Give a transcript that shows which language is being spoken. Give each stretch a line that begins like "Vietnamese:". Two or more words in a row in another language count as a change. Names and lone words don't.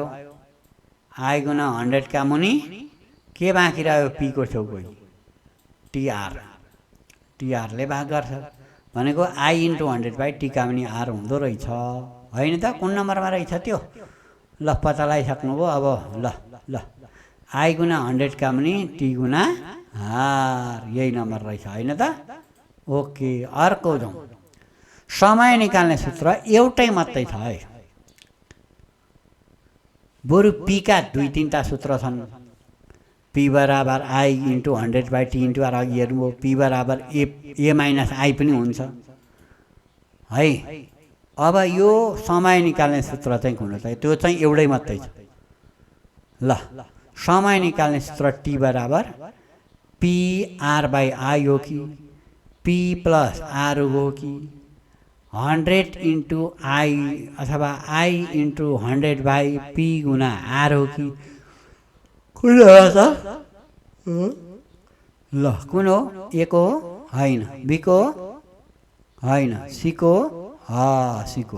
Nepali: आई गुना 100 का मुनि के बाँकी रह्यो? पी को छेउ कोही टीआर, टीआरले भाग गर्छ भनेको आई इन्टु 100 बाई टी का मुनि आर हुँदो रहेछ होइन त? कुन नम्बरमा रहेछ त्यो? ल पत्ता लगाइसक्नुभयो अब। ल आई गुना 100 का मुनि टी गुना आर, यही नम्बर रहेछ होइन त? ओके, अर्को जाउँ। समय निकाल्ने सूत्र एउटै मात्रै छ है, बरु पी का 2-3टा सूत्र छन्। पी बराबर आई इन्टु 100 बाई टी इन्टु आर, अघि हेर्नुभयो। पी बराबर ए माइनस आई पनि हुन्छ है। अब यो समय निकाल्ने सूत्र चाहिँ कुन हो त? त्यो चाहिँ एउटै मात्रै छ। ल समय निकाल्ने सूत्र टी बराबर पी आर बाई आई हो कि, पी प्लस आर हो कि, 100 इन्टु आई अथवा आई इन्टु 100 बाई पी गुना आर हो कि? कुन हो त? ल कुन हो? ए को होइन, बी को होइन, सी को सी को।